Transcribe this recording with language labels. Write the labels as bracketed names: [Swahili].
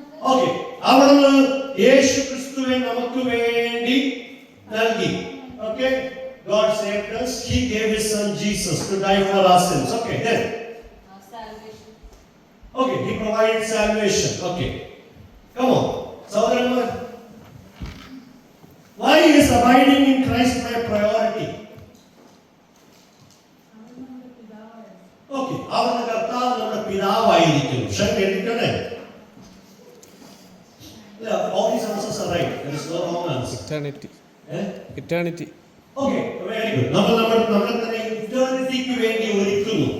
[Malayalam] Okay, അവിടുന്ന് യേശു ക്രിസ്തുവിനെ നമുക്ക് വേണ്ടി നൽകി. [English] Okay, God saved us. He gave his son Jesus to die for our sins. Okay, then salvation. Okay, he provided salvation. Okay, come on, Saudharanmar, why is abiding in Christ my priority? [Malayalam] Okay, അവരുടെ കർത്താവ് നമ്മുടെ പിതാവായിരിക്കുന്നു. ശരി, എടുക്കണേ. [English] All these answers are right. There is no wrong answer. Eternity. Eternity. Okay, very good. [Malayalam] നമ്മൾ തന്നെ ഇറ്റേണിറ്റിക്ക് വേണ്ടി ഒരുക്കുന്നു.